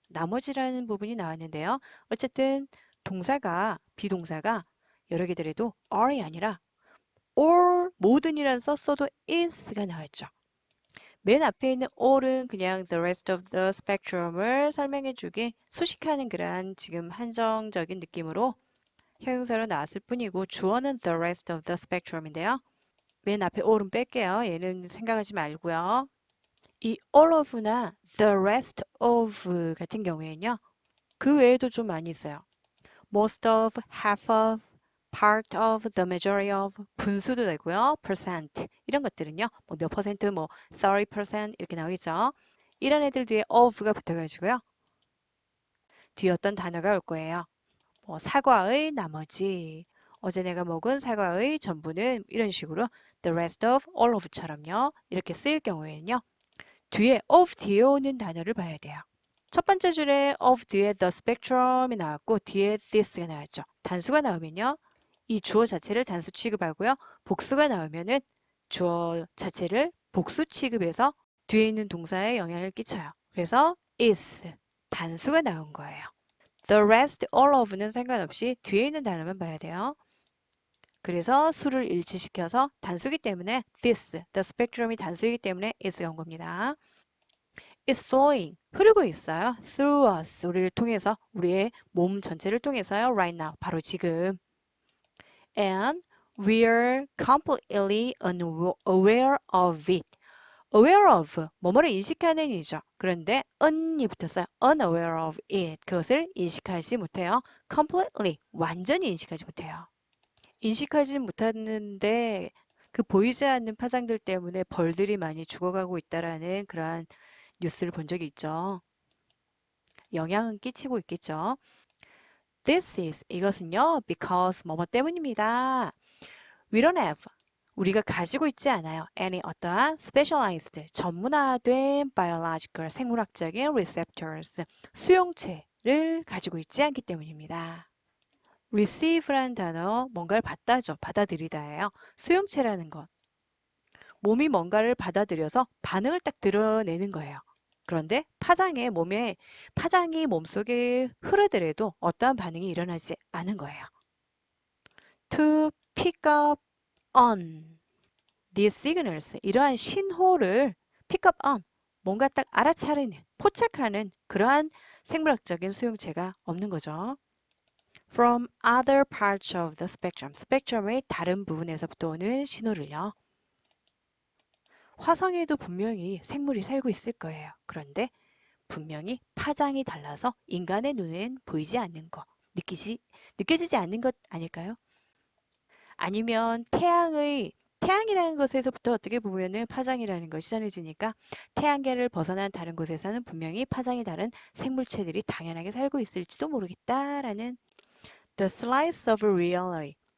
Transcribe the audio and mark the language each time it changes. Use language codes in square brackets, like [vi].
[ko] 나머지라는 부분이 나왔는데요. 어쨌든 동사가 비동사가 여러 개더라도 are이 아니라 or 모든이란 썼어도 is가 나왔죠. 맨 앞에 있는 all은 그냥 [en] the rest of the spectrum [ko] 을 설명해주기 수식하는 그러한 지금 한정적인 느낌으로 형용사로 나왔을 뿐이고 주어는 the rest of the spectrum인데요. 맨 앞에 all은 뺄게요. 얘는 생각하지 말고요. 이 all of나 the rest of 같은 경우에는요. 그 외에도 좀 많이 있어요. [en] most of, half of, part of, the majority of, [ko] 분수도 되고요. percent 이런 것들은요. 뭐 몇 퍼센트, 뭐 30% 이렇게 나오겠죠. 이런 애들 뒤에 of가 붙어가지고요. 뒤에 어떤 단어가 올 거예요. 뭐 사과의 나머지, 어제 내가 먹은 사과의 전부는 이런 식으로 the rest of, all of처럼요. 이렇게 쓰일 경우에는요. 뒤에 of 뒤에 오는 단어를 봐야 돼요. 첫 번째 줄에 of 뒤에 the spectrum이 나왔고 뒤에 this가 나왔죠. 단수가 나오면요. 이 주어 자체를 단수 취급하고요. 복수가 나오면은 주어 자체를 복수 취급해서 뒤에 있는 동사에 영향을 끼쳐요. 그래서 is 단수가 나온 거예요. [en] The rest, all of [ko] 는 상관없이 뒤에 있는 단어만 봐야 돼요. 그래서 수를 일치시켜서 단수기 때문에 this, the spectrum이 단수이기 때문에 is가 온 겁니다. [en] is flowing, [ko] 흐르고 있어요. [en] through us, [ko] 우리를 통해서, 우리의 몸 전체를 통해서요. [en] right now, [ko] 바로 지금. [en] And we're completely unaware of it. [ko] aware of, 뭐뭐를 인식하는 이죠. 그런데 un이 붙었어요. [en] unaware of it. [ko] 그것을 인식하지 못해요. completely, 완전히 인식하지 못해요. 인식하지 못하는데 그 보이지 않는 파장들 때문에 벌들이 많이 죽어가고 있다라는 그러한 뉴스를 본 적이 있죠. 영향은 끼치고 있겠죠. [en] This is [ko] 이것은요 because 뭐뭐 때문입니다. [en] We don't have [ko] 우리가 가지고 있지 않아요. any 어떠한 specialized 전문화된 biological 생물학적인 receptors 수용체를 가지고 있지 않기 때문입니다. receive라는 단어 뭔가를 받다죠. 받아들이다예요. 수용체라는 것. 몸이 뭔가를 받아들여서 반응을 딱 드러내는 거예요. 그런데 파장이 몸속에 흐르더라도 어떠한 반응이 일어나지 않은 거예요. [en] To pick up on these signals, [ko] 이러한 신호를 pick up on, 뭔가 딱 알아차리는, 포착하는 그러한 생물학적인 수용체가 없는 거죠. [en] From other parts of the spectrum, [ko] 스펙트럼의 다른 부분에서부터 오는 신호를요. 화성에도 분명히 생물이 살고 있을 거예요. 그런데 분명히 파장이 달라서 인간의 눈엔 보이지 않는 거, 느껴지지 않는 것 아닐까요? 아니면 태양이라는 것에서부터 어떻게 보면은 파장이라는 것이 전해지니까 태양계를 벗어난 다른 곳에서는 분명히 파장이 다른 생물체들이 당연하게 살고 있을지도 모르겠다라는 [en] The slice of reality.